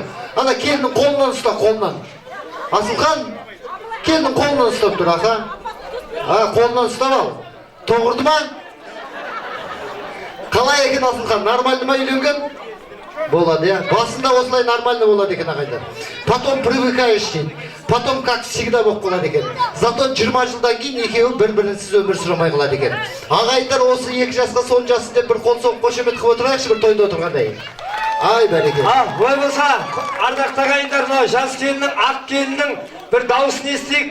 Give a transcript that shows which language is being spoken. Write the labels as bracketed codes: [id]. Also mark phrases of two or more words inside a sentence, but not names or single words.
[kk] Ана келіннің қолынан ұста, қолынан. Асылхан келіннің қолынан ұстап тұр, аха. Қолынан ұстап ал. Тоғырды ма? Қалай екен Асылхан? Нормальды ма үйленген? Болады, я. Басында осылай нормально болады екен ағайдар. [ru] Потом привыкаешь [kk] дейді. [ru] Потом как всегда [kk] болып қалады екен. Зато 20 жылдан кейін екеуі бір-бірінсіз өмір сүремей қалады екен. Ағайдар осы 2 жасқа сон жасын деп бір қол соғып қошемет қылып отырайықшы бір тойда отырғандай. Ай, бәрекелді. Олай болса, ардақты ағайындар, жас келіннің, ақ келіннің бір дауысын естейік.